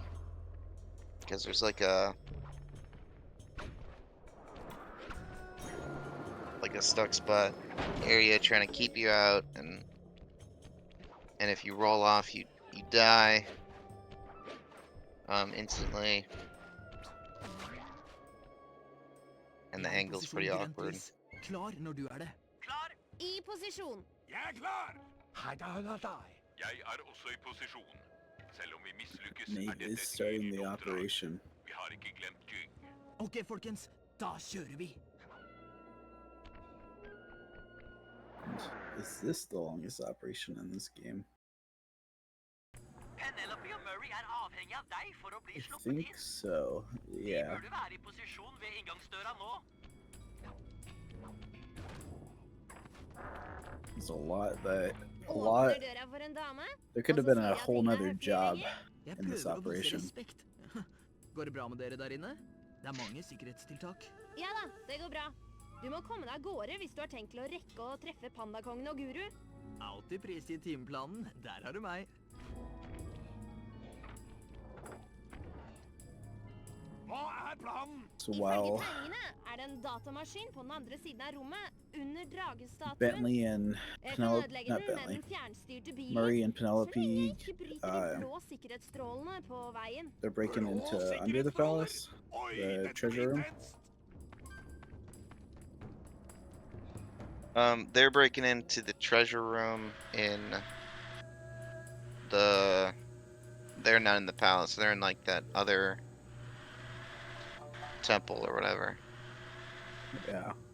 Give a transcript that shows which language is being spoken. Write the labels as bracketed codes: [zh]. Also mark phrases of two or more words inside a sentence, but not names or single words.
[en] Because there's like a stuck spot area trying to keep you out, and if you roll off you die instantly. And the angle's pretty awkward. [no] Klar når du det. Klar! I posisjon. Jeg er klar! Jeg er også i posisjon. Selv om vi mislykkes, [en] Nate [no] dette [en] is [no] et [en] starting [no] nytt [en] the [no] oppdrag. [en] operation. [no] Vi har ikke glemt Jing. Ok, folkens. Da kjører vi. [en] Is this the longest operation in this game? [no] Penelope og Murray er avhengig av deg for å bli [en] I [no] sluppet [en] think [no] inn. [en] so. [no] De [en] Yeah. [no] burde være i posisjon ved inngangsdøra nå. [en] There's a lot. There [no] Døra for en dame. [en] could have been a whole nother job [no] Jeg [en] in this [no] prøver å vise [en] operation. [no] respekt. Går det bra med dere der inne? Det er mange sikkerhetstiltak. Ja da, det går bra. Du må komme deg av gårde hvis du har tenkt til å rekke å treffe pandakongen og Guru. Alltid prisgitt timeplanen. Der har du meg. Hva er planen? [en] So [no] Ifølge [en] while [no] tegningene er det en datamaskin på den andre siden av rommet, under dragestatuen. [en] Bentley and [no] Jeg kan [en] Penelope, [no] ødelegge [en] not [no] den med [en] Bentley, [no] den fjernstyrte bilen. [en] Murray and [no] Så lenge jeg [en] Penelope, [no] ikke bryter de blå sikkerhetsstrålene på veien. [en] they're breaking [no] Blå [en] into under the [no] sikkerhetsstråler. [en] palace, [no] Oi, [en] the [no] dette [en] treasure [no] blir [en] room. [no] intenst. [en] They're breaking into the treasure room in the. They're not in the palace. They're in like that other temple or whatever. Yeah.